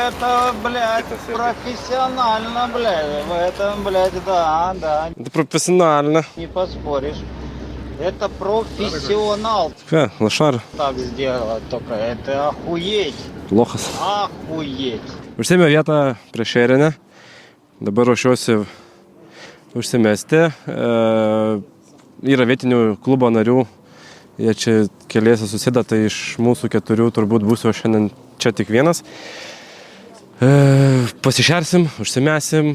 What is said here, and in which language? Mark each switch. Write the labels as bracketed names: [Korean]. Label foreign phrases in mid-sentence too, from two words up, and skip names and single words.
[Russian] блядь, профессионально, блядь. В этом, блядь, да, [Ukrainian] Це професіонально. [Russian] не поспоришь. Это профессионал [Lithuanian] Ką, lašar, [Russian] так сделал, только это охуеть, [Lithuanian] lochas. [Russian] охуеть. [Lithuanian] Užsėmė vietą prie šerinę. Dabar ruošiuosi užsimesti. Yra vietinių klubo narių. Jie čia keliese susideda, tai iš mūsų 4 turbūt būsiu šiandien čia tik vienas. Pasišersim, užsimesim.